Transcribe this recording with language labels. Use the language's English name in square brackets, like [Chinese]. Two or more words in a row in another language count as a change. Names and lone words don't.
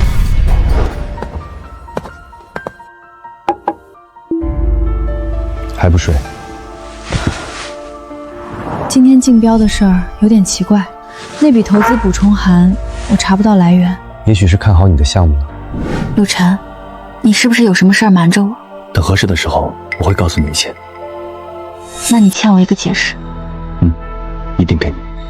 [Chinese] 还不睡？今天竞标的事儿有点奇怪，那筆投資補充函我查不到來源。也許是看好你的項目呢。陸晨，你是不是有什麼事兒瞞着我？等合適的時候，我會告訴你一切。那你欠我一個解釋。一定給你。